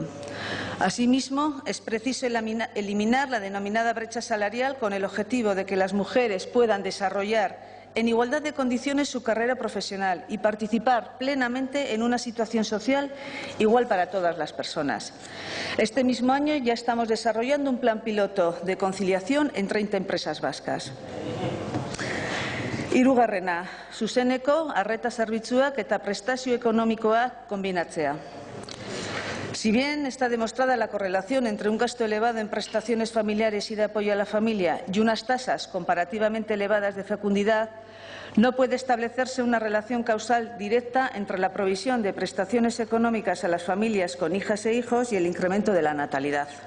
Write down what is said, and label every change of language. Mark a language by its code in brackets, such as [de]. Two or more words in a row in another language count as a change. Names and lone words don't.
[es] Asimismo, es preciso eliminar la denominada brecha salarial con el objetivo de que las mujeres puedan desarrollar en igualdad de condiciones su carrera profesional y participar plenamente en una situación social igual para todas las personas. Este mismo año ya estamos desarrollando un plan piloto de conciliación en 30 empresas vascas. [eu] Hirugarrena, zuzeneko arreta zerbitzuak eta prestazio ekonomikoak konbinatzea. [es] Si bien está demostrada la correlación entre un gasto elevado en prestaciones familiares y de apoyo a la familia y unas tasas comparativamente elevadas de fecundidad, no puede establecerse una relación causal directa entre la provisión de prestaciones económicas a las familias con hijas e hijos y el incremento de la natalidad.